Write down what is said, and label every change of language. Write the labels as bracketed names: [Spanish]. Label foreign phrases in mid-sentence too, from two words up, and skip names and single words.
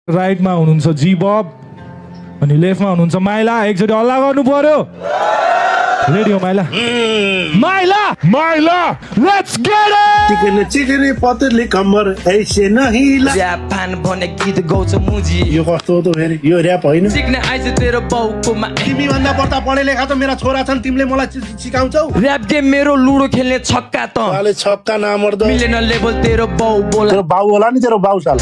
[Nepali] राइटमा हुनुहुन्छ जीबब अनि लेफ्टमा हुनुहुन्छ माइला एकचोटि हल्ला गर्नु पर्यो रेडियो माइला माइला माइला [English] let's get it [Hindi] चिकने पतली कम्बर ऐसे नहीं [Nepali] जापान भने गीत गाउँछ मुजी यो कस्तो हो त फेरि यो र्याप होइन सिक्ने आइज तेरो बाउकोमा तिमी भन्दा बढ्ता पढे लेखा त मेरा छोरा छन् तिमीले मलाई सिकाउँछौ र्याप गेम मेरो लुडो खेल्ने छक्का त साले छक्का नामर्द मिलेन लेभल तेरो बाउ बोला तेरो बाउ होला नि तेरो बाउ साला